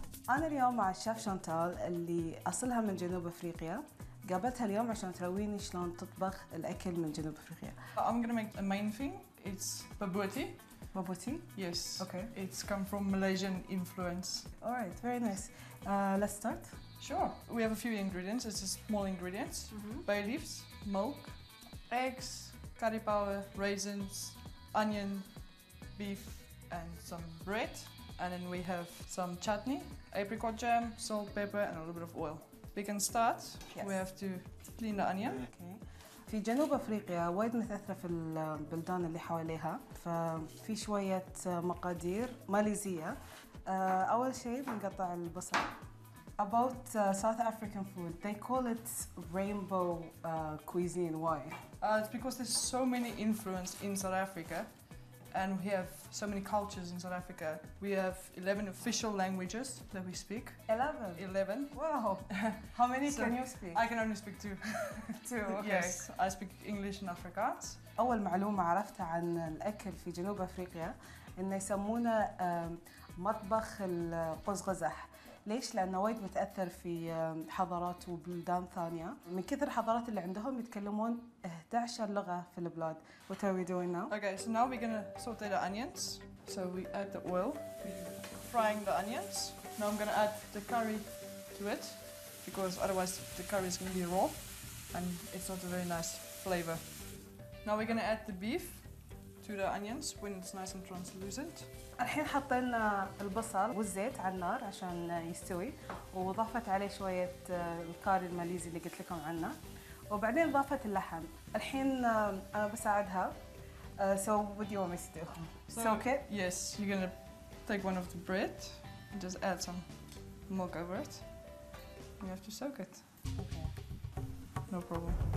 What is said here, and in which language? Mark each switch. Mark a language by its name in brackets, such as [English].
[Arabic] أنا اليوم مع الشيف شانتال اللي أصلها من جنوب أفريقيا. قابلتها اليوم عشان ترويني شلون تطبخ الأكل من جنوب أفريقيا. [English] I'm gonna make a main thing. It's babuti. Babuti? Yes. Okay. It's come from Malaysian influence. All right, very nice. Let's start. Sure. We have a few ingredients. It's just small ingredients. Bay leaves, milk, eggs, curry powder, raisins, onion, beef, and some bread. And then we have some chutney, apricot jam, salt, pepper, and a little bit of oil. We can start. Yes. We have to clean the onion. Okay. [Arabic] في جنوب أفريقيا وايد متأثرة في البلدان اللي حواليها، ففي شوية مقادير ماليزية. أول شيء بنقطع البصل. [English] About South African food, they call it rainbow cuisine. Why? It's because there's so many influence in South Africa, and we have so many cultures in South Africa. We have 11 official languages that we speak. 11. 11. Wow. How many So can you speak? I can only speak two. Two. Okay. Yes, I speak English and Afrikaans. [Arabic] أول معلومة عرفتها عن الأكل في جنوب أفريقيا إنه يسمونه مطبخ القزقزح. ليش؟ لأنه وايد متأثر في حضارات وبلدان ثانية. من كثر الحضارات اللي عندهم يتكلمون 11 لغة في البلاد. [English] What are we doing now? Okay, so now we're gonna saute the onions. So we add the oil, frying the onions. Now I'm gonna add the curry to it, because otherwise the curry is gonna be raw and it's not a very nice flavor. Now we're gonna add the beef to the onions when it's nice and translucent. [Arabic] الحين حطينا البصل والزيت على النار عشان يستوي، وضفت عليه شوية الكاري الماليزي اللي قلت لكم عنه، وبعدين ضافت اللحم. الحين أنا بساعدها. [English] So what do you want me to do? Soak it? Yes, you're gonna take one of the bread and just add some milk over it. You have to soak it. Okay. No problem.